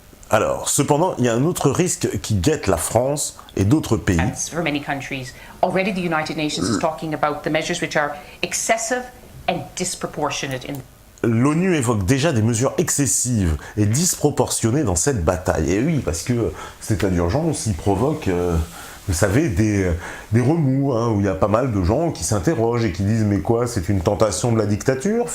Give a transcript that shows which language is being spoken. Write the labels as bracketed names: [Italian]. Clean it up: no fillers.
[French] Alors, cependant, il y a un autre risque qui guette la France et d'autres pays. [English] For many countries, already the United Nations is talking about the measures which are excessive and disproportionate in. [French] L'ONU évoque déjà des mesures excessives et disproportionnées dans cette bataille. Et oui, parce que cet état d'urgence, il provoque, vous savez, des remous, où il y a pas mal de gens qui s'interrogent et qui disent « Mais quoi, c'est une tentation de la dictature ?»